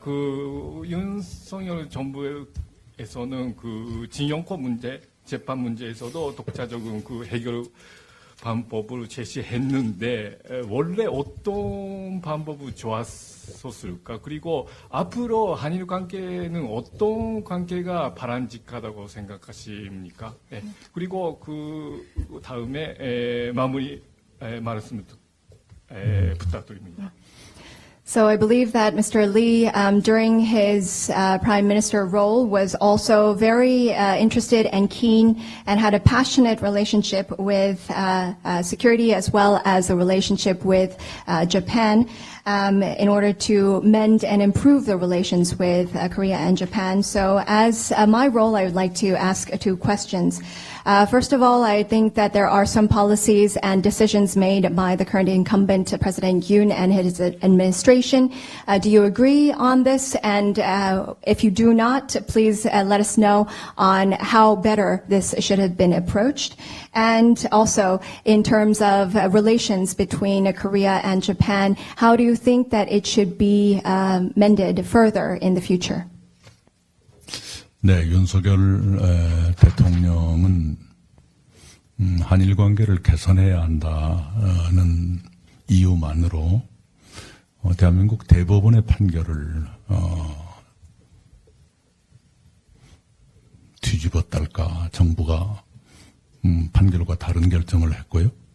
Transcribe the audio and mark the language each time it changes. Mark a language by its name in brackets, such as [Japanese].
[Korean] 그 윤석열 정부에서는 그 징용권 문제 재판 문제에서도 독자적인 그 해결 방법을 제시했는데 원래 어떤 방법이 좋았었을까? 그리고 앞으로 한일 관계는 어떤 관계가 바람직하다고 생각하십니까? 그리고 그 다음에 마무리 말씀 부탁드립니다. [English] So I believe that Mr. Lee, during his prime minister role, was also very interested and keen and had a passionate relationship with security as well as a relationship with Japan in order to mend and improve the relations with Korea and Japan. So as my role, I would like to ask two questions. First of all, I think that there are some policies and decisions made by the current incumbent President Yoon and his administration. Do you agree on this? And if you do not, please let us know on how better this should have been approached. And also, in terms of relations between Korea and Japan, how do you think that it should be mended further in the future? [Korean] 네, 윤석열 대통령은 한일 관계를 개선해야 한다는 이유만으로 대한민국 대법원의 판결을 뒤집었달까 정부가 판결과 다른 결정을 했고요.